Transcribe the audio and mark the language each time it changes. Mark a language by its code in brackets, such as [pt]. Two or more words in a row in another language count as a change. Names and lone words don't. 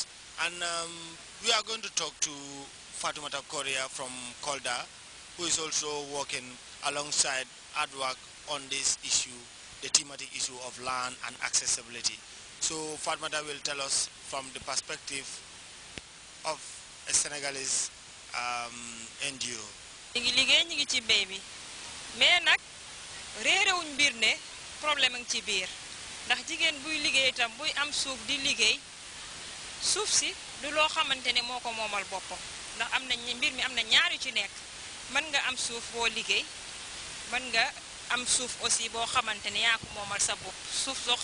[en] And we are going to talk to Fatoumata Korea from Kolda, who is also working alongside ADWAC on this issue, the thematic issue of land and accessibility. So Fatoumata will tell us from the perspective of a Senegalese NGO. [wo] Mais nak réeré wuñ mbir ne problème ngi ci biir ndax jigéen buy liggéey itam buy am suuf di liggéey suuf si du loo xamante ne moo ko moomal boppam ndax am na mbir mi am na ñaar yu ci nekk mën nga am suuf boo liggéey mën nga am suuf aussi boo xamante ne yaa ko moomal sa bopp suuf soo